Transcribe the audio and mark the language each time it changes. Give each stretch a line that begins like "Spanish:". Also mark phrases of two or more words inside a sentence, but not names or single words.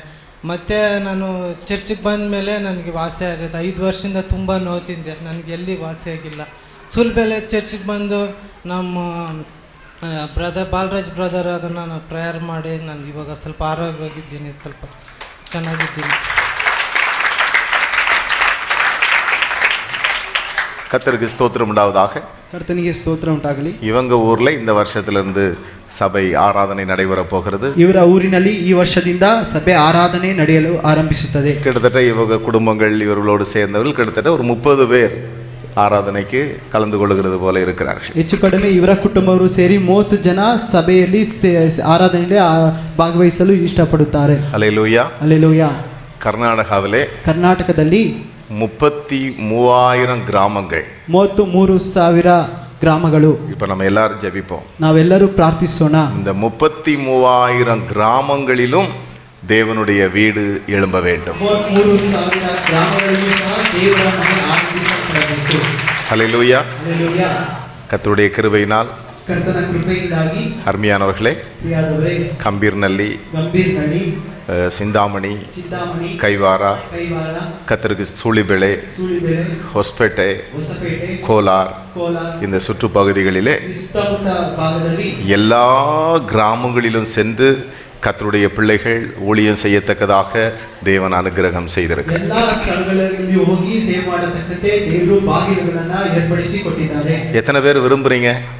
Kannada: ಮತ್ತು ನಾನು ಚರ್ಚಿಗೆ ಬಂದ ಮೇಲೆ ನನಗೆ ವಾಸಿ ಆಗುತ್ತೆ. 5 ವರ್ಷದಿಂದ ತುಂಬ ನೋವು ತಿಂದೆ, ನನಗೆ ಎಲ್ಲಿ ವಾಸಿಯಾಗಿಲ್ಲ. ಸುಲ್ಬೆಲೆ ಚರ್ಚಿಗೆ ಬಂದು ನಮ್ಮ ಬಾಲರಾಜ್ ಬ್ರದರ್ ಆಗ ನಾನು ಪ್ರೇಯರ್ ಮಾಡಿ ನಾನು ಇವಾಗ ಸ್ವಲ್ಪ ಆರೋಗ್ಯವಾಗಿದ್ದೀನಿ, ಸ್ವಲ್ಪ ಚೆನ್ನಾಗಿದ್ದೀನಿ.
Tamil: கர்த்தருக்கு ஸ்தோத்திரம் உண்டாவதாக.
Kannada: கர்த்தனிಗೆ ಸ್ತೋತ್ರ ಉಂಟಾಗಲಿ.
Tamil: இவங்க ஊர்ல இந்த வருஷத்திலிருந்து சபை ஆராதனை நடைபெற போகிறது.
Kannada: ಇವರ ಊರಿನಲ್ಲಿ ಈ ವರ್ಷದಿಂದ ಸಭೆ ಆರಾಧನೆ ನಡೆಯಲು ಆರಂಭಿಸುತ್ತದೆ.
Tamil: கிட்டத்தட்ட இவங்க குடும்பங்கள் இவர்களோடு சேர்ந்தவர்கள் கிட்டத்தட்ட ஒரு 30 பேர் ஆராதனைக்கு கலந்து கொள்கிறது போல இருக்கிறார்கள்.
Kannada: ಹೆಚ್ಚು ಕಡಿಮೆ ಇವರ ಕುಟುಂಬವರು ಸೇರಿ 30 ಜನ ಸಭೆಯಲ್ಲಿ ಆರಾಧನೆಯಲ್ಲಿ ಭಾಗವಹಿಸಲು ಇಷ್ಟಪಡುತ್ತಾರೆ.
Tamil: ஹல்லேலூயா, ஹல்லேலூயா. கர்நாடகದಲ್ಲಿ 33,000 கிராமங்கள்,
Kannada: 33,000 ಗ್ರಾಮಗಳು.
Tamil: இப்ப நம்ம எல்லாரும் ஜெபிப்போம்,
Kannada: ನಾವೆಲ್ಲರೂ ಪ್ರಾರ್ಥಿಸೋಣ.
Tamil: இந்த 33,000 கிராமங்களிலும் தேவனுடைய வீடு எழும்ப வேண்டும்.
Kannada: 33,000 ಗ್ರಾಮಗಳಲ್ಲೂ ಸಹ ದೇವರ ಮನೆ ಆರಂಭಿಸಲ್ಪಡಬೇಕು.
Tamil: ஹல்லேலூயா, ஹல்லேலூயா. கர்த்தருடைய கிருபையினால்,
Kannada: ಕರ್ತನ ಕೃಪೆಯಿಂದಾಗಿ
Tamil: அருமையானவர்களே,
Kannada: ಪ್ರಿಯರೇ,
Tamil: கம்பீர்நல்லி, சிந்தாமணி, கைவாரா, கர்த்தருக்கு சூழிபெளை,
Kannada: ಹೊಸಪೇಟೆ, ಕೋಲಾರ್,
Tamil: இந்த சுற்றுப்பகுதிகளிலே எல்லா கிராமங்களிலும் சென்று கர்த்தருடைய பிள்ளைகள் ஊழியம் செய்யத்தக்கதாக தேவன் அனுகிரகம் செய்திருக்கிறார். எத்தனை பேர் விரும்புறீங்க?